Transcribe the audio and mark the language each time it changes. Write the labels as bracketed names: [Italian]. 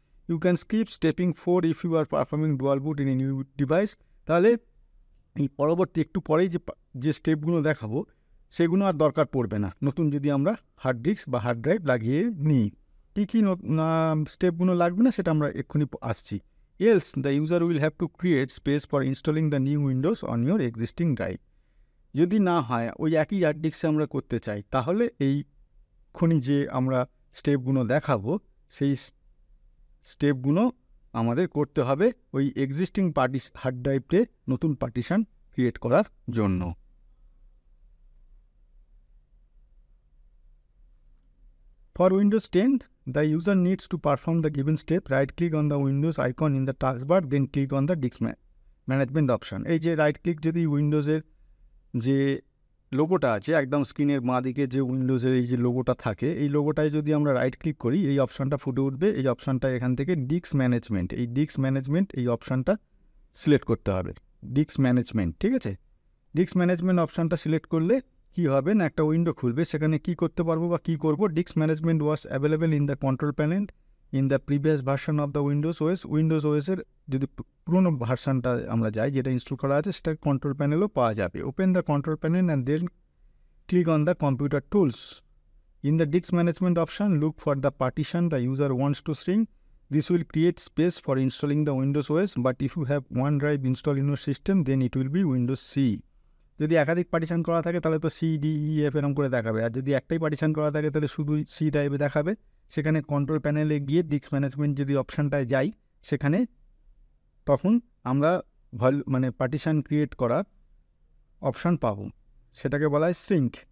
[English] You can skip stepping 4 if you are performing dual boot in a new device. [Bangla] তাহলে এই পরবর্তী একটু পরেই যে স্টেপগুলো দেখাবো সেগুলো আর দরকার পড়বে না নতুন যদি আমরা হার্ড ডিস্ক বা হার্ড ড্রাইভ লাগিয়ে নিই। কী স্টেপগুলো লাগবে না সেটা আমরা এক্ষুনি আসছি। [English] Else, the user will have to create space for installing the new Windows on your existing drive. [Bangla] যদি না হয় ওই একই হার্ড ডিস্কে আমরা করতে চাই, তাহলে এইক্ষুনি যে আমরা স্টেপগুলো দেখাবো সেই স্টেপগুলো আমাদের করতে হবে ওই এক্সিস্টিং হার্ড ড্রাইভে নতুন পার্টিশান ক্রিয়েট করার জন্য। [English] For Windows 10, the user needs to perform the given step. Right click on the Windows icon in the taskbar, then click on the disk management option. [Bangla] এই যে রাইট ক্লিক যদি উইন্ডোজের যে লোগোটা আছে একদম স্ক্রিনের বাঁ দিকে যে উইন্ডোজের এই যে লোগোটা থাকে, এই লোগোটায় যদি আমরা রাইট ক্লিক করি এই অপশানটা ফুটে উঠবে। এই অপশানটা এখান থেকে ডিস্ক ম্যানেজমেন্ট, এই ডিস্ক ম্যানেজমেন্ট এই অপশানটা সিলেক্ট করতে হবে। ডিস্ক ম্যানেজমেন্ট, ঠিক আছে। ডিস্ক ম্যানেজমেন্ট অপশানটা সিলেক্ট করলে কী হবে না, একটা উইন্ডো খুলবে। সেখানে কী করতে পারবো বা কী করবো, [English] Disk management was available in the control panel in the previous version of the Windows OS. [Bangla] Windows ওএসের যদি পুরোনো ভার্সানটা আমরা যাই যেটা ইনস্টল করা আছে সেটা কন্ট্রোল প্যানেলও পাওয়া যাবে। [English] Open the control panel and then click on the computer tools. In the disk management option look for the partition the user wants to string. This will create space for installing the Windows OS, but if you have one drive installed in your system, then it will be Windows C. [Bangla] যদি একাধিক partition করা থাকে তাহলে তো CDEF এরকম করে দেখাবে, আর যদি একটাই পার্টিশন করা থাকে তাহলে শুধু C ড্রাইভে দেখাবে। সেখানে কন্ট্রোল প্যানেলে গিয়ে ডিস্ক ম্যানেজমেন্ট যদি অপশানটায় যাই, সেখানে তখন আমরা মানে পার্টিশন ক্রিয়েট করার অপশান পাবো, সেটাকে বলা হয় সিঙ্ক।